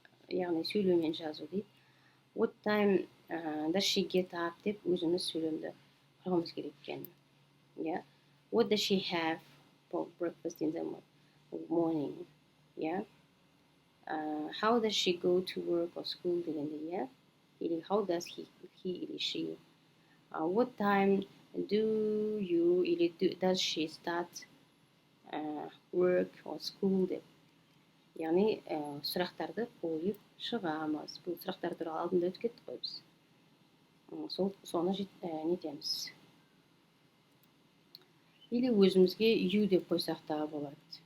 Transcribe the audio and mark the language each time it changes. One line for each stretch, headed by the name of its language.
Kazakh: Яғни сөйлеу мен жазу дейді.
English: What time does she get up
Kazakh: деп өзіміз сөйлемді құрғымыз керек екен.
English: What does she have for breakfast in the morning? How does she go to work or school
Kazakh: дегенде,
English: или how does he или she? What time do you или does she start work or school деп.
Kazakh: Яғни сұрақтарды қойып шығамыз. Бұл сұрақтар туралы алдында өтіп кеттік қой біз. Соны нетеміз. Или өзімізге you деп қойсақ та болады.